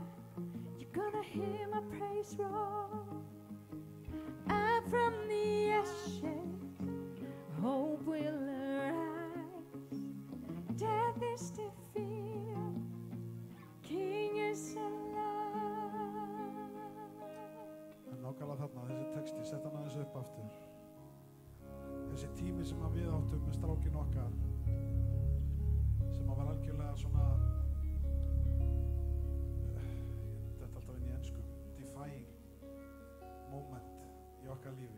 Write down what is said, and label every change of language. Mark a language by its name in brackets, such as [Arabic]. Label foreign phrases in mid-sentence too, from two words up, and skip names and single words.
[English] You're gonna hear my praise roar. Up from the ashes, hope will arise. Death is defeated, King is alive. [Icelandic] En nákvæmlega þarna, þessi texti, sett hann aðeins upp aftur. Þessi tími sem að við áttum með strákin okkar, sem að var algjörlega svona, þetta alltaf inn í ensku, [English] defying moment [Icelandic] í okkar lífi.